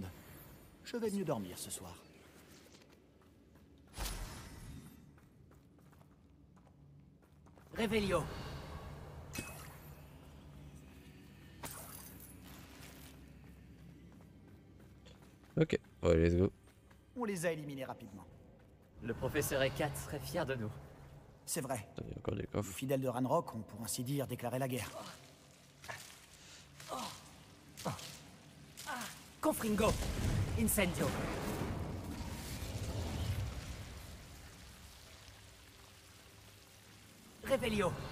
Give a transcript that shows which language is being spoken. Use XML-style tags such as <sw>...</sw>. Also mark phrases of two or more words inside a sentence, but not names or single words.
<fr>Je vais mieux dormir ce soir. Revelio. Ok, ouais,</fr> <en>let's go.</en> <fr>On les a éliminés rapidement. Le professeur Ekat serait fier de nous. C'est vrai. Il y a encore des Les coffres. fidèles de Ranrock ont pour ainsi dire déclaré la guerre. Confringo. Incendio. Revelio.</fr>